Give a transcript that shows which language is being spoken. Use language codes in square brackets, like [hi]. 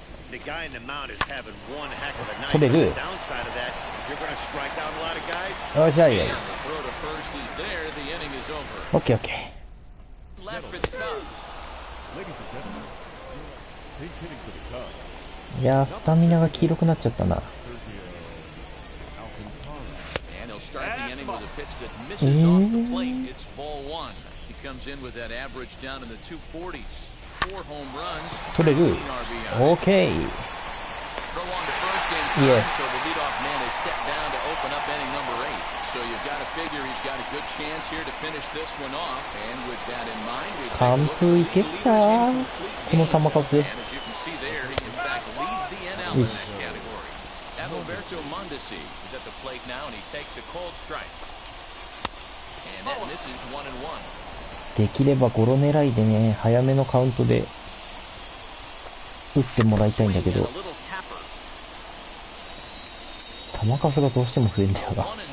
[en] The guy in the mound is having one heck of a night. The downside of that, you're going to strike out a lot of guys. Oh, yeah. And the throw to first is there. The inning is over. Okay. Left for the Cubs. Ladies and gentlemen, pinch hitting for the Cubs. [ja] いやー、スタミナが黄色くなっちゃったな。 [en] Start the inning with a pitch that misses off the plate. It's ball one. He comes in with that average down in the 240s. 4 home runs. [ja] 取れる。OK. [en] Throw on to first in time, so the leadoff man is set down to open up inning number 8. So you've got to figure he's got a good chance here to finish this one off. And with that in mind, we take a look at the leaders in complete games. And as you can see there, he in fact leads the NL in that category. Alberto Mondesi is at the plate now, and he takes a cold strike. And that misses 1-1. [ja] できればゴロ狙いでね、早めのカウントで打ってもらいたいんだけど、球数がどうしても増えんだよな。